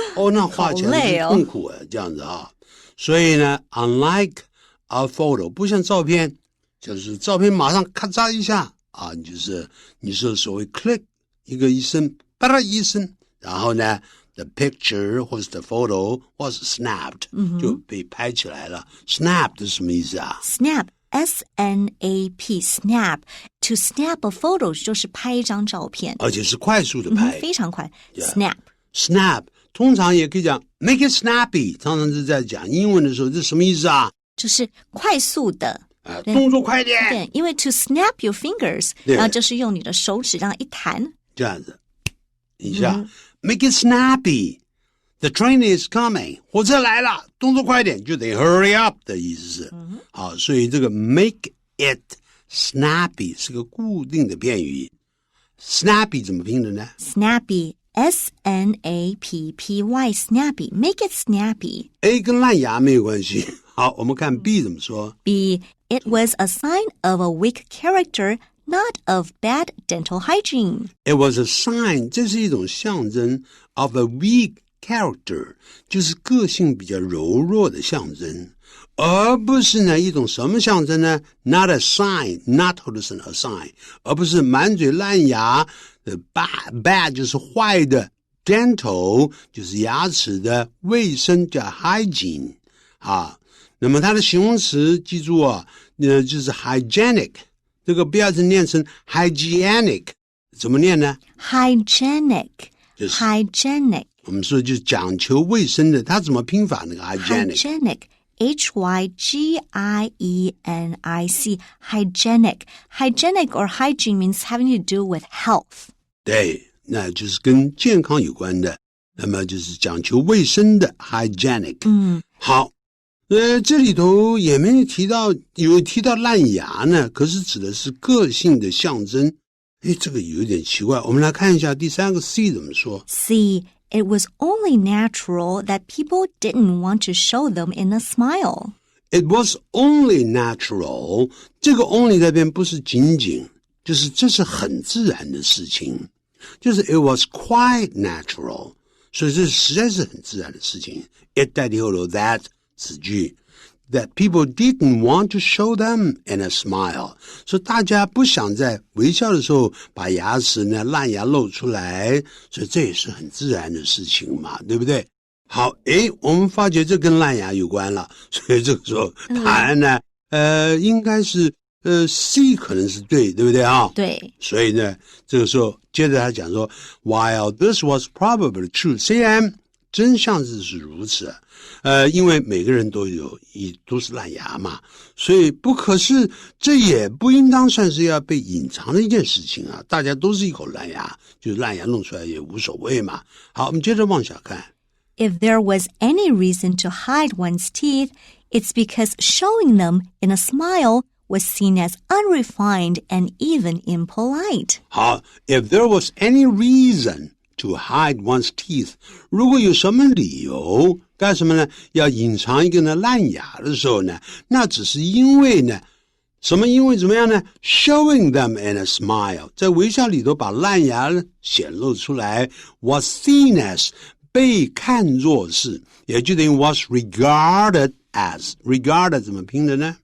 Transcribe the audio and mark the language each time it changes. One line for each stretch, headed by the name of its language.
Chinese: 那花钱是痛苦啊，这样子啊。所以呢 ，
English: unlike a photo，
Chinese: 不像照片，就是照片马上咔嚓一下啊，你是所谓 click 一声，啪啦一声，然后呢 ，the picture 或是 the photo 或是 snapped、就被拍起来了。 snapped 是什么意思啊
English: ？snap。S-N-A-P, snap. To snap a photo
Chinese: 就是拍一张照片，而且是快速的拍，非常快。
English: Yeah.
Chinese: Snap 通常也可以讲
English: make it snappy，
Chinese: 常常是在讲英文的时候，这什么意思啊？就是快速的，动作快点。对，因为
English: to snap your fingers，
Chinese: 然后就是用你的手指这样一弹，这样子一下、
English: make it snappy。 The train is coming，
Chinese: 火车来了，动作快点，就得 hurry up 的意思是。好，所以这个
English: make it snappy
Chinese: 是个固定的片语。 snappy 怎么拼的呢
English: ？Snappy, S-N-A-P-P-Y, snappy, make it snappy.
Chinese: A 跟烂牙没有关系。好，我们看 B 怎么说。
English: B, it was a sign of a weak character, not of bad dental hygiene.
Chinese: It was a sign， 这是一种象征
English: of a weak character，
Chinese: 就是个性比较柔弱的象征，而不是呢一种什么象征呢 ？Not a sign， not 或者是 a sign， 而不是满嘴烂牙的 bad 就是坏的 dental 就是牙齿的卫生叫 hygiene 啊。那么它的形容词记住啊，就是 hygienic， 这个不要念成 hygienic， 怎么念呢
English: ？Hygienic，
Chinese: 就是
English: hygienic。
Chinese: 我们说就是讲求卫生的，它怎么拼法那个 hygienic？
English: Hygienic, hygienic. Hygienic or hygiene means having to do with health.
Chinese: 对，那就是跟健康有关的，那么就是讲求卫生的 hygienic。好，这里头也没有提到烂牙呢，可是指的是个性的象征。这个有点奇怪，我们来看一下第三个 C 怎么说。
English: C.It was only natural that people didn't want to show them in a smile. It was only natural.
Chinese: 这个 only 那边不是仅仅，就是这是很自然的事情，就是
English: it was quite natural.
Chinese: 所以这实在是很自然的事情。It 代替后头 that 子句。
English: That people didn't want to show them in a smile.
Chinese: 所以大家不想在微笑的时候把牙齿呢烂牙露出来，所以这也是很自然的事情嘛，对不对？好，我们发觉这跟烂牙有关了，所以这个时候答案呢，应该是C 可能是对，对不对啊？对。所以呢，这个时候接着他讲说 ，
English: While this was probably true，
Chinese: 虽然真相是如此。因为每个人都是烂牙嘛，所以可是这也不应当算是要被隐藏的一件事情啊，大家都是一口烂牙，就是烂牙弄出来也无所谓嘛。好，我们接着往下看。
English: If there was any reason to hide one's teeth, it's because showing them in a smile was seen as unrefined and even impolite.
Chinese: 好 ，
English: If there was any reason to hide one's teeth，
Chinese: 如果有什么理由干什么呢？要隐藏一个呢烂牙的时候呢，那只是因为呢，因为怎么样呢 ？
English: Showing them in a smile，
Chinese: 在微笑里头把烂牙显露出来 ，was seen as 被看作是，也就等于
English: was regarded as。
Chinese: regarded 怎么拼的呢